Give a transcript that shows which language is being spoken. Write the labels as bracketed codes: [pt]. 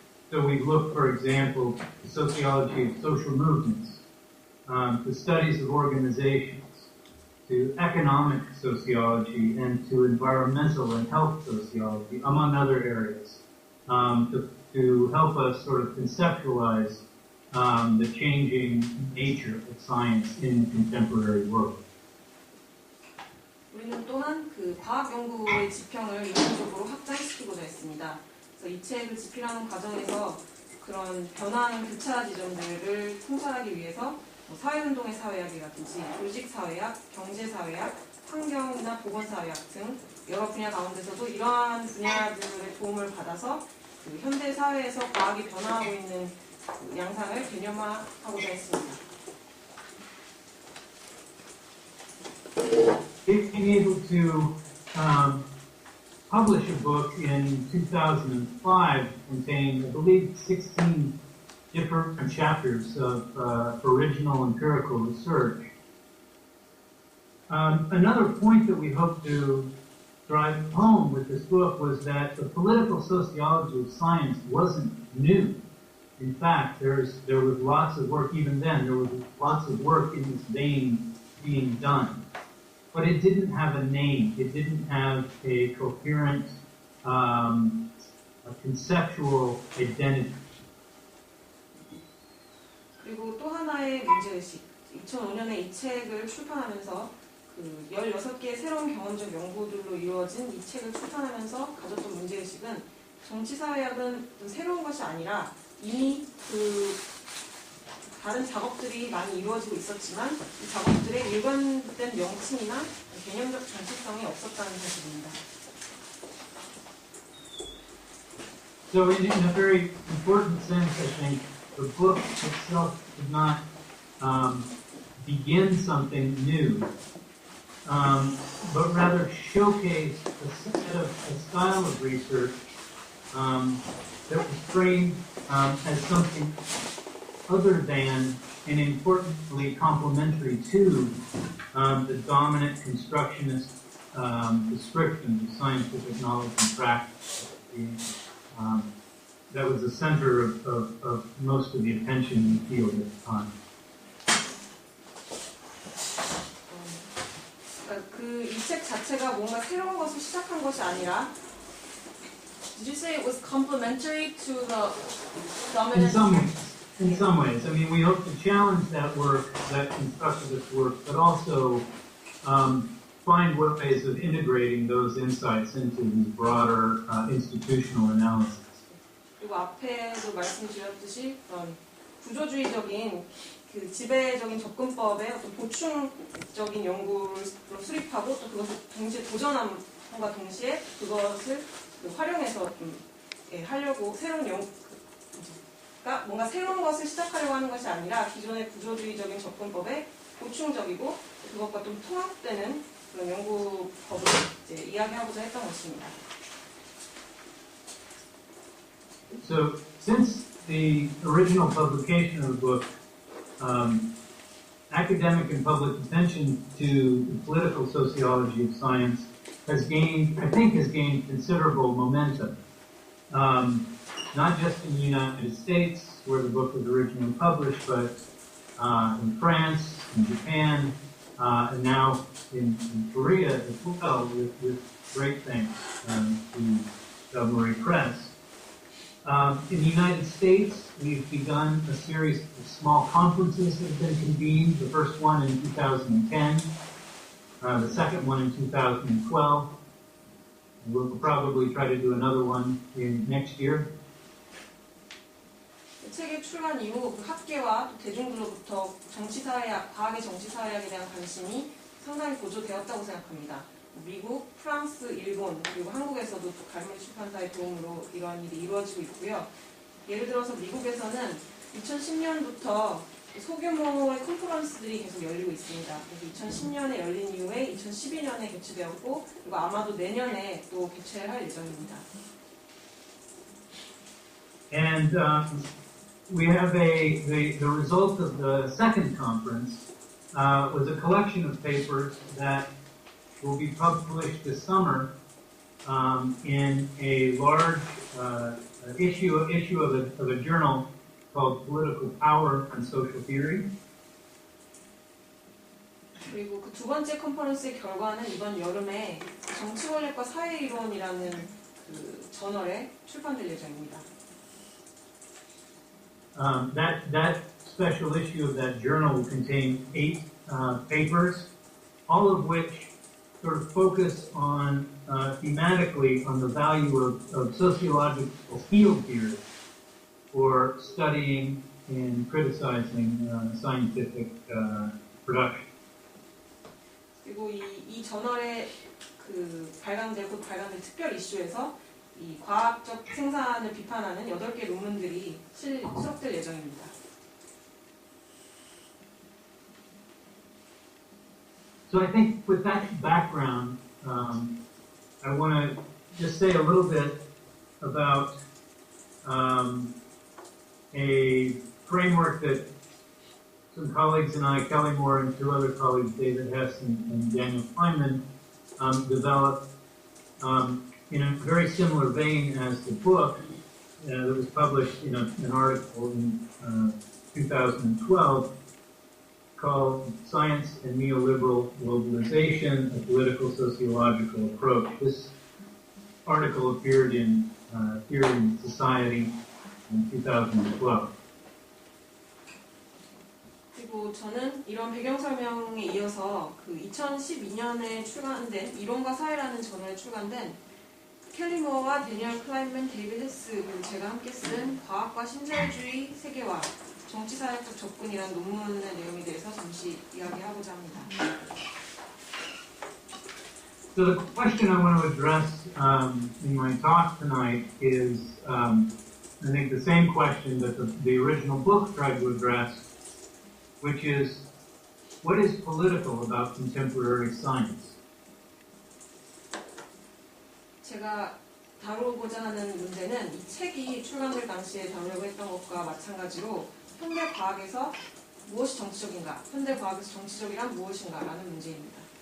[en] So we've looked, for example, at the sociology of social movements, to studies of organizations, to economic sociology, and to environmental and health sociology, among other areas, to help us sort of conceptualize the changing nature of science in the contemporary world. [ko] 우리는 또한 그 과학 연구의 지평을 이론적으로 확장시키고자 했습니다. 그래서 이 책을 집필하는 과정에서 그런 변화하는 교차 지점들을 통찰하기 위해서 사회운동의 사회학이라든지 조직사회학, 경제사회학, 환경이나 보건사회학 등 여러 분야 가운데서도 이러한 분야들의 도움을 받아서 그 현대 사회에서 과학이 변화하고 있는 그 양상을 개념화하고자 했습니다. [en] Being able to publish a book in 2005 contained, I believe, 16 different chapters of original empirical research. Another point that we hope to drive home with this book was that the political sociology of science wasn't new. In fact, there was lots of work, even then, there was lots of work in this vein being done. But it didn't have a name. It didn't have a coherent, a conceptual identity. [ko] 그리고 또 하나의 문제의식, 2005년에 이 책을 출판하면서 그 16개의 새로운 경험적 연구들로 이루어진 이 책을 출판하면서 가졌던 문제의식은 정치사회학은 새로운 것이 아니라 이미 그 다른 작업들이 많이 이루어지고 있었지만 이 작업들의 일관된 명칭이나 개념적 정체성이 없었다는 사실입니다. [en] So in a very important sense, I think, the book itself did not begin something new, but rather showcase a style of research that was framed as something other than and importantly complementary to the dominant constructionist description of scientific knowledge and practice. That was the center of most of the attention in the field at the time. [ko] 그 이 책 자체가 뭔가 새로운 것을 시작한 것이 아니라 [en] Did you say it was complementary to the dominant? In some ways. I mean, we hope to challenge that work, that constructivist work, but also find ways of integrating those insights into the broader institutional analysis. [ko] 그리고 앞에도 말씀드렸듯이 구조주의적인 그 지배적인 접근법의 어떤 보충적인 연구를 수립하고 또 그것을 동시에 도전함과 동시에 그것을 활용해서 하려고 새로운 그러니까 뭔가 새로운 것을 시작하려고 하는 것이 아니라 기존의 구조주의적인 접근법에 보충적이고 그것과 좀 통합되는 그런 연구법을 이제 이야기하고자 했던 것입니다. [en] So, since the original publication of the book, academic and public attention to the political sociology of science has gained considerable momentum. Not just in the United States, where the book was originally published, but in France, in Japan, and now in Korea as well, with great thanks to Marie Press. In the United States, we've begun a series of small conferences that have been convened, the first one in 2010, the second one in 2012. We'll probably try to do another one in next year. [ko] 책의 출간 이후 학계와 또 대중들로부터 정치사회학, 과학의 정치사회학에 대한 관심이 상당히 고조되었다고 생각합니다. 미국, 프랑스, 일본, 그리고 한국에서도 또 갈무리 출판사의 도움으로 이러한 일이 이루어지고 있고요. 예를 들어서 미국에서는 2010년부터 소규모의 컨퍼런스들이 계속 열리고 있습니다. 그래서 2010년에 열린 이후에 2012년에 개최되었고 그리고 아마도 내년에 또 개최를 할 예정입니다. [en] And we have the result of the second conference was a collection of papers that will be published this summer in a large issue of a journal called Political Power and Social Theory. [ko] 그리고 그 두 번째 컨퍼런스의 결과는 이번 여름에 정치 권력과 사회 이론이라는 그 저널에 출판될 예정입니다. [en] That special issue of that journal will contain 8 papers, all of which sort of focus on thematically on the value of sociological field theory for studying and criticizing scientific production. [ko] 그리고 이 저널에 발간될 특별 이슈에서 이 과학적 생산을 비판하는 8개 논문들이 수록될 예정입니다. [en] So I think with that background, I want to just say a little bit about a framework that some colleagues and I, Kelly Moore, and 2 other colleagues, David Hess and Daniel Kleinman, developed in a very similar vein as the book that was published in an article in 2012 called Science and Neoliberal Globalization, a Political Sociological Approach. This article appeared in Theory and Society in 2012. [ko] 그리고 또 저는 이런 배경 설명에 이어서 그 2012년에 출간된 이론과 사회라는 저널에 출간된 켈리 모어와 데니얼 클라인맨, 데이비드 헤스 그리고 제가 함께 쓴 과학과 신자유주의 세계화, 정치사회학적 접근이라는 논문의 내용에 대해서 잠시 이야기하고자 합니다. [en] So the question I want to address in my talk tonight is, I think, the same question that the original book tried to address, which is, what is political about contemporary science? [ko] 제가 다루고자 하는 문제는 이 책이 출간될 당시에 다루려고 했던 것과 마찬가지로 현대 과학에서 무엇이 정치적인가, 현대 과학에서 정치적이란 무엇인가 라는 문제입니다.